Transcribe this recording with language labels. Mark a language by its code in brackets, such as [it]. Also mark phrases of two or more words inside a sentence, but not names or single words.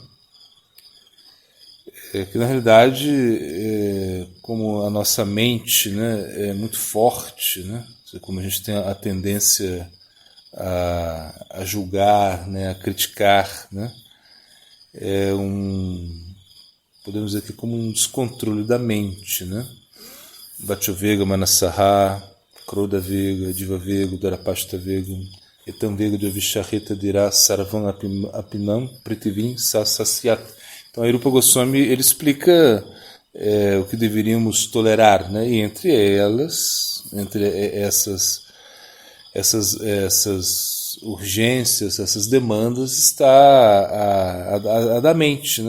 [pt] Que na realidade, como a nossa mente, né, é muito forte, né? Como a gente tem a tendência a julgar, né, a criticar, né? Podemos dizer que como um descontrole da mente, né? [sa] Bhatchavega, Manasaha, Krodha Vega, Diva Vega, Dharapashta Vega, Etam Vega de Avisharita dirá Sarvam Apinam Pritivim Sasasyat. [pt] Então, a Rupa Goswami ele explica o que deveríamos tolerar, né? E entre elas, entre essas urgências, essas demandas, está a da mente, né?